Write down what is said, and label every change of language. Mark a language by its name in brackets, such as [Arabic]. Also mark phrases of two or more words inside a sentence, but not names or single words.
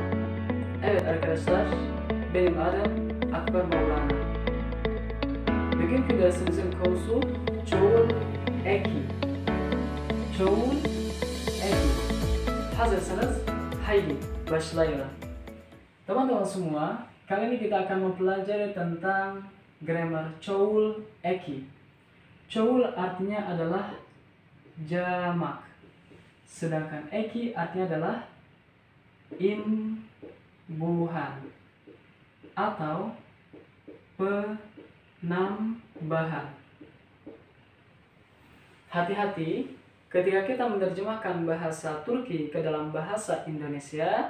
[Turkish] Evet arkadaşlar, benim adım Akbar Maulana. Bugünkü dersimizin konusu çoğul eki. Çoğul eki. Hazırsanız, haydi başlayalım. [Indonesian] Teman-teman semua, kali ini kita akan mempelajari tentang grammar [Turkish] çoğul eki. [Indonesian] Çoğul artinya adalah jamak, sedangkan eki artinya adalah imbuhan atau penambahan. Hati-hati ketika kita menerjemahkan bahasa Turki ke dalam bahasa Indonesia.